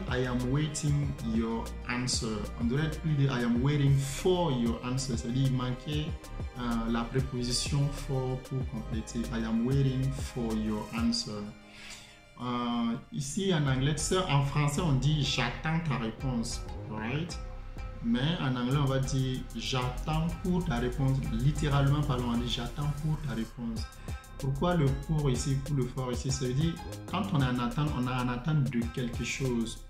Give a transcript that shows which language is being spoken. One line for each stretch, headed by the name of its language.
English: I am waiting your answer.
French: On devrait plus dire
English: I am waiting for your answer.
French: C'est-à-dire il manquait la préposition for pour compléter.
English: I am waiting for your answer.
French: Ici en anglais, en français on dit j'attends ta réponse, right? Mais en anglais, on va dire j'attends pour ta réponse. Littéralement parlant, on dit j'attends pour ta réponse. Pourquoi le pour ici, pour le for ici? Ça veut dire quand on est en attente, on est en attente de quelque chose.